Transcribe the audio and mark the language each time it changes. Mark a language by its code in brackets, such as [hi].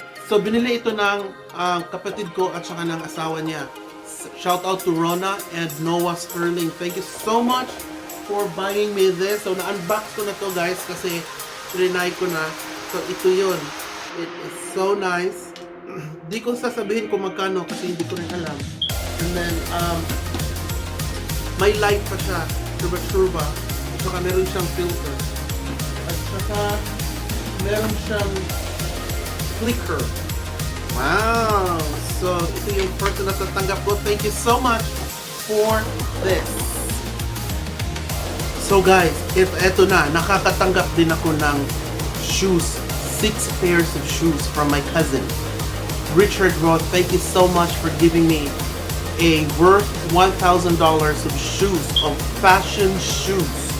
[tl] So binili ito ng kapatid ko at saka ng asawa niya. [en] Shout out to Rona and Noah Sterling. Thank you so much for buying me this. [tl] So na-unbox ko na to, guys, kasi trinay ko na. So ito yun. [en] It is so nice. [tl] Di ko sasabihin kung magkano kasi hindi ko rin alam. [en] And then [tl] may light pa siya. Turba-turba. At saka meron siyang filter. At saka meron siyang flicker. Wow! So, ito yung first na natatanggap ko. [en] Thank you so much for this. [tl] So guys, if eto na, nakakatanggap din ako ng shoes. [en] 6 pairs of shoes from my cousin, Richard Roth. Thank you so much for giving me a worth $1,000 of shoes, of fashion shoes.